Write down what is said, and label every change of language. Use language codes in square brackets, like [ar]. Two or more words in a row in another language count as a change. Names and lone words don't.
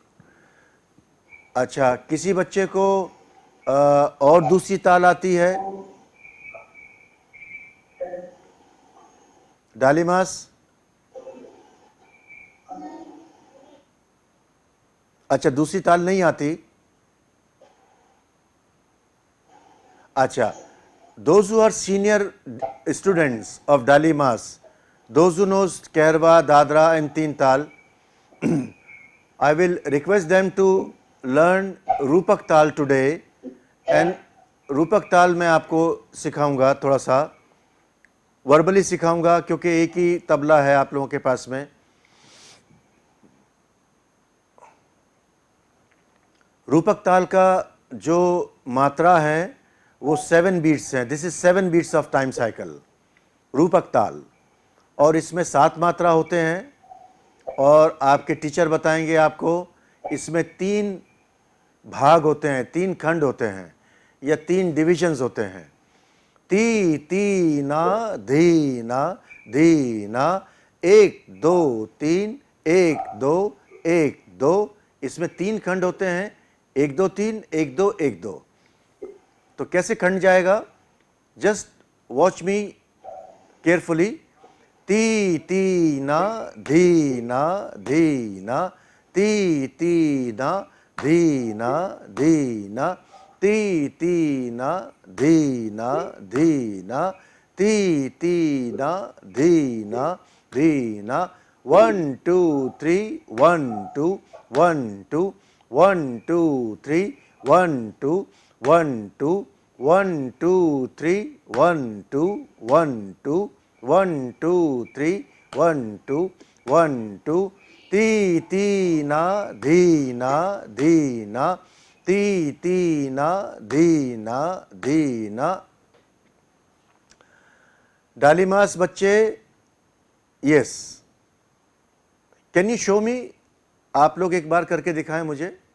[hi] अच्छा, किसी बच्चे को और दूसरी ताल आती है? डालिमास? अच्छा, दूसरी ताल नहीं आती? अच्छा, [en] those who are senior students of Dalimas, those who knows Kairwa, Dadra and Teen Tal, I will request them to learn Rupak Tal today, and Rupak Tal [hi] मैं आपको सिखाऊंगा, थोड़ा सा वर्बली सिखाऊंगा क्योंकि एक ही तबला है आप लोगों के पास में। रूपक ताल का जो मात्रा है वो 7 बीट्स हैं। [en] This is 7 beats of time cycle, Rupak Tal. [hi] और इसमें 7 मात्रा होते हैं, और आपके टीचर बताएंगे आपको इसमें 3 भाग होते हैं, 3 खंड होते हैं या 3 डिविजन्स होते हैं। ती ती ना धी ना धी ना, 1 2 3 1 2 1 2, इसमें 3 खंड होते हैं, 1 2 3 1 2 1 2। तो कैसे खंड जाएगा? [en] Just watch me carefully. [hi] ती ती ना धी ना धी ना, ती ती ना धी ना धी ना, ती ती ना धी ना धी ना, ती ती ना धी ना धी ना। 1 2 3 1 2 1 2 1 2 3 1 2 1 2 1 2 3 1 2 1 2 1 2 3 1 2 1 2। ती ती ना धी ना धी ना, ती ती ना धी ना धी ना। डालिमास बच्चे, यस, [en] Can you show me? [hi] आप लोग एक बार करके दिखाएं मुझे।